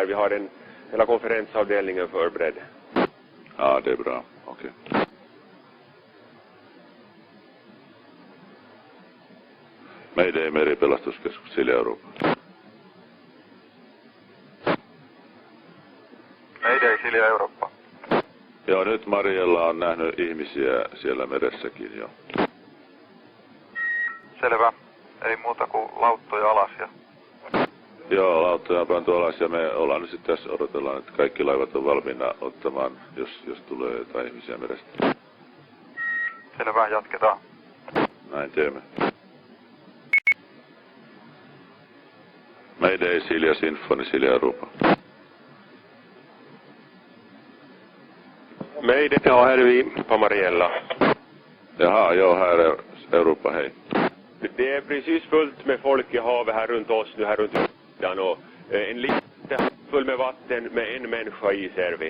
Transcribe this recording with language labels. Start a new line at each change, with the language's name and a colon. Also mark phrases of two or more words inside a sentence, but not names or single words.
Swedish: Vi har hela konferensavdelningen förberedd. Ja, det är bra. Okej.
Finnish: Mayday, Meripelastuskeskus Silja Europa. Mayday, Silja Eurooppa. Joo, nyt Mariella on nähnyt ihmisiä siellä meressäkin jo. Selvä. Ei muuta kuin lauttoja alas ja... Joo, lauttoja on pantu alas ja me ollaan nyt sitten tässä odotellaan, että kaikki laivat on valmiina ottamaan, jos tulee jotain ihmisiä merestä. Selvä, jatketaan. Näin teemme. Mayday, Silja Sinfoni, Silja Europa.
Swedish: Mayday, ja, här är vi på Mariella. Jaha, jo, här är Europa, hej. Det är precis fullt med folk i havet här runt oss nu, här runt ytan och en liten full med vatten med en människa i ser vi.